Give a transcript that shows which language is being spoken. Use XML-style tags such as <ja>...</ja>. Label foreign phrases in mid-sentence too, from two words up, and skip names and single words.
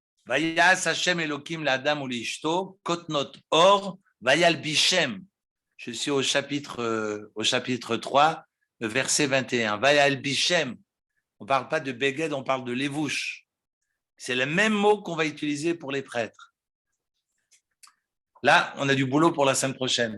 <he>ויעש השם אלהים לאדם ולאשתו כתנות עור וילבישם.</he> <fr>Je suis au chapitre 3, le verset 21.</fr> <he>וילבישם.</he> <fr>On ne parle pas de Beged, on parle de Levouche. C'est le même mot qu'on va utiliser pour les prêtres. Là, on a du boulot pour la semaine prochaine.</fr>